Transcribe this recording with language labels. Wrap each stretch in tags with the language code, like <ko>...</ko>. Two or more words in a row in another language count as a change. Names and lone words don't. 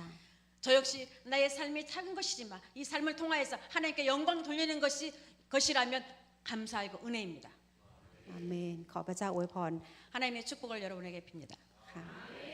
<ko>저 역시 나의 삶이 작은 것이지만 이 삶을 통하여서 하나님께 영광 돌리는 것이라면 감사하고 은혜입니다.</ko> <th>อาเมนขอพระเจ้าอวยพร</th> <ko>하나님의 축복을 여러분에게 빕니다.</ko> <th>ค่ะ</th>